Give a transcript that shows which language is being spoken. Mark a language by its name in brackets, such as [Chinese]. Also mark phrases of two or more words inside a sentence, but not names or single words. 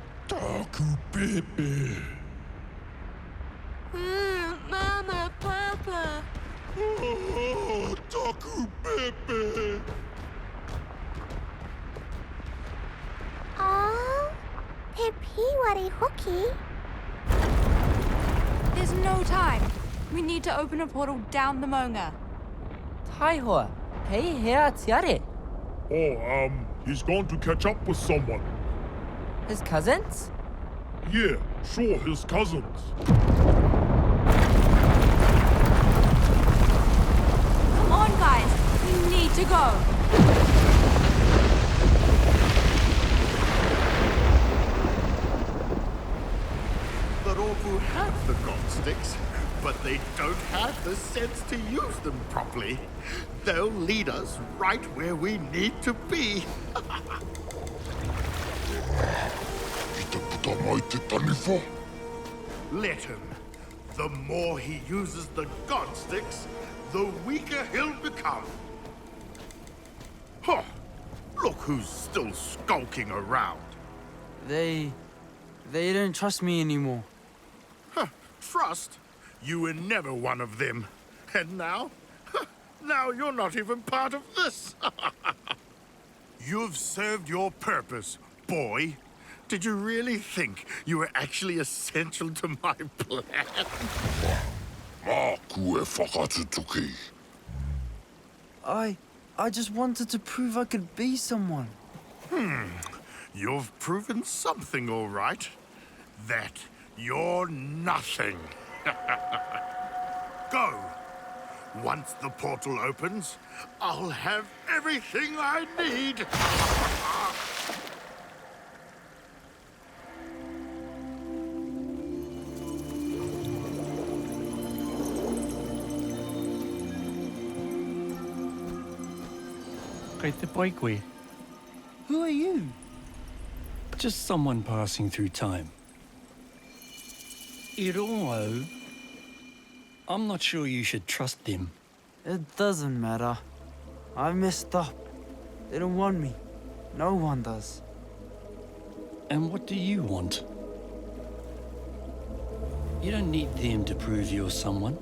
[Māori] Taku Pepe. Mama, Papa. Oh, Taku Pepe. Oh, te piwari hoki. [English] There's no time. We need to open a portal down the Maunga. [Māori] Taihoa, hei hea Tiare. [English] Oh, he's gone to catch up with someone. His cousins? Yeah, sure, his cousins. Come on, guys. We need to go. The Rohu have the godsticks, but they don't have the sense to use them properly. They'll lead us right where we need to be. [Māori] Ite puta mai te taniwha. [English] Let him. The more he uses the godsticks, the weaker he'll become. Huh. Look who's still skulking around. They don't trust me anymore. Huh. Trust? You were never one of them. And now? Now you're not even part of this. You've served your purpose, boy. Did you really think you were actually essential to my plan? [Māori] Mā kue whakatutuki. [English] I just wanted to prove I could be someone. You've proven something, all right. That you're nothing. Go. Once the portal opens, I'll have everything I need. [Māori] Kei te pai koe. [English] Who are you? Just someone passing through time. [Māori] I roa au, [English] I'm not sure you should trust them. It doesn't matter. I messed up. They don't want me. No one does. And what do you want? You don't need them to prove you're someone.